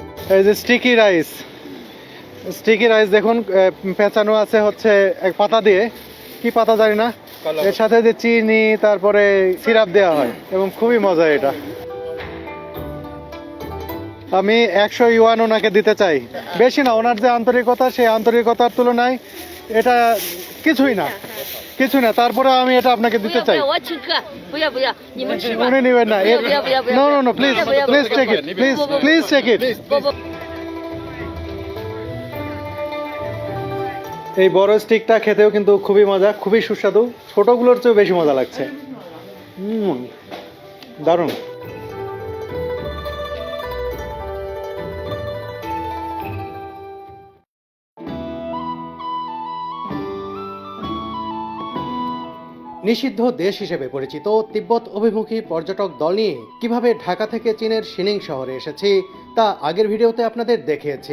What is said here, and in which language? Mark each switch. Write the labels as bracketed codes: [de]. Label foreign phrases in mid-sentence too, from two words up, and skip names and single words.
[bn] এই যে [en] sticky rice [bn] দেখুন, পেঁচানো আছে হচ্ছে এক পাতা দিয়ে, কি পাতা জানি না, এর সাথে যে চিনি তারপরে সিরাপ দেওয়া হয় এবং খুবই মজা এটা। আমি 100 ইউয়ান ওনাকে দিতে চাই, বেশি না। ওনার যে আন্তরিকতা, সেই আন্তরিকতার তুলনায় এটা কিছুই না, তারপরে আমি এটা আপনাকে [zh] 不 [bn] দিতে [zh] 要不 [bn] চাই। [zh] 要，我请客，不要不要，你们吃吧。 [bn] উনি নেবেন না। [zh] 不要 [en] No please take it, please take it. [zh] 不不， [bn] এই বড় স্টিকটা খেতেও কিন্তু খুবই মজা, খুবই সুস্বাদু, ছোটগুলোর চেয়েও বেশি মজা লাগছে। দারুণ। নিষিদ্ধ দেশ হিসেবে পরিচিত তিব্বত অভিমুখী পর্যটক দল নিয়ে কিভাবে ঢাকা থেকে চীনের শিনিং শহরে এসেছি তা আগের ভিডিওতে আপনাদের দেখিয়েছি।